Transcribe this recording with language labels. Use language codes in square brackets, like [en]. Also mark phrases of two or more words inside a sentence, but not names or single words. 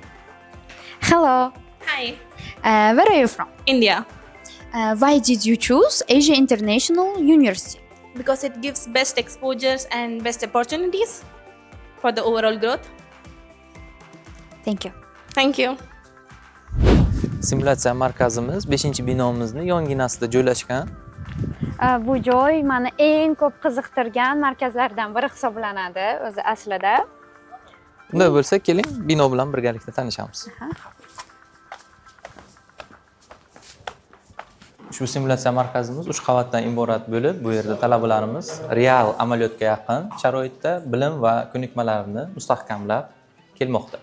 [en] Hello. Hi. Where are you from? India. Why did you choose Asia International University? Because it gives best exposures and best opportunities for the overall growth. Thank you. Thank you. [uz] Simulyatsiya markazimiz 5-binomizning yonginasida joylashgan. Bu joy meni eng ko'p qiziqtirgan markazlardan biri hisoblanadi o'zi aslida. Unday bo'lsa, keling, bino bilan birgalikda tanishamiz. Ushbu simulyatsiya markazimiz 3 qavatdan iborat bo'lib, bu yerda talabalarimiz real amaliyotga yaqin sharoitda bilim va ko'nikmalarini mustahkamlab kelmoqda.